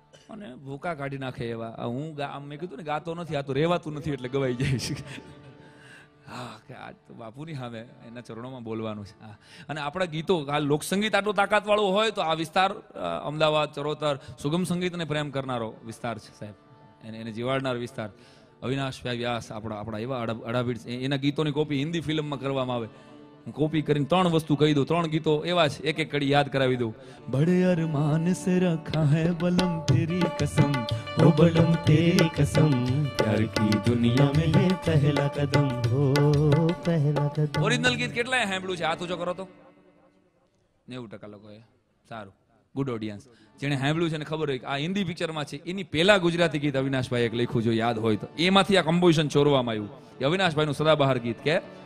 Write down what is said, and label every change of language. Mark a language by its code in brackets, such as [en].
[gu] અને ભૂકા કાઢી નાખે એવા હું મેં કીધું ને ગાતો નથી આ તો રહેવાતું નથી એટલે ગવાઈ જાય છે હા કે આજ તો બાપુની સામે એના ચરણોમાં બોલવાનું છે હા અને આપણા ગીતો આ લોકસંગીત આટલું તાકાત વાળું હોય તો આ વિસ્તાર અમદાવાદ ચરોતર સુગમ સંગીતને પ્રેમ કરનારો વિસ્તાર છે સાહેબ એને જીવાડનાર વિસ્તાર અવિનાશભાઈ વ્યાસ આપણા એવા અડાભીડ એના ગીતોની કોપી હિન્દી ફિલ્મમાં કરવામાં આવે હું કોપી કરીને 3 વસ્તુ કહી દઉં 3 ગીતો એવા છે એક એક કડી યાદ કરાવી દઉં [hi] બડે અરમાન સે રખા હૈ બલમ તેરી કસમ हो बलम तेरी कसम प्यार की दुनिया में ये पहला कदम हो पहला कदम [gu] ઓરિજિનલ ગીત કેટલાય સાંભળ્યું છે હાથ ઊંચો કરો તો 90% લોકોએ સારું ગુડ ઓડિયન્સ જેને સાંભળ્યું છે ને ખબર હોય કે આ હિન્દી પિક્ચરમાં છે એની પહેલા ગુજરાતી ગીત અવિનાશભાઈ એક લખ્યું જો યાદ હોય તો એમાંથી આ કમ્પોઝિશન ચોરવામાં આવ્યું એ અવિનાશભાઈનું સદાબહાર ગીત કે